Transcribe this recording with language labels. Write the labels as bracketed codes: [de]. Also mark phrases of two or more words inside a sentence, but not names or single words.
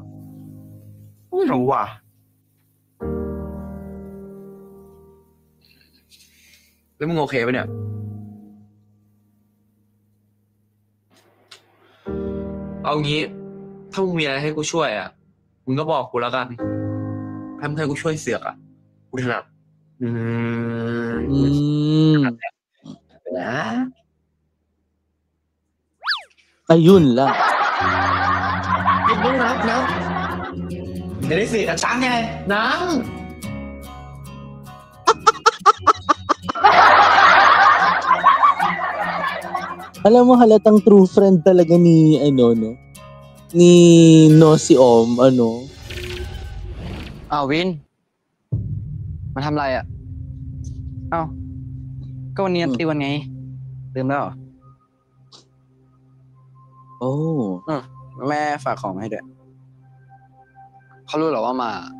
[th] ไม่รู้ว่ะ แล้วมึงโอเคปะเนี่ย เอางี้ ถ้ามึงมีอะไรให้กูช่วยอ่ะ มึงก็บอกกูแล้วกัน ถ้ามึงให้กูช่วยเสือกอ่ะ กูถนัดอื อื ม ม นะ [tl] ayun lang [th] กินด้วยน้ำจะได้เสียกันตังค์ไงน้ [tl] Alam mo halatang [en] true friend [tl] talaga ni ano no, ni si Om ano. [th] อ้าววิน มาทำอะไรอ่ะ อ้าว ก็วันนี้นัดติวกันไง ลืมแล้วเหรอ Oh. แม่ฝากของมาให้ด้วย เขารู้เหรอว่ามา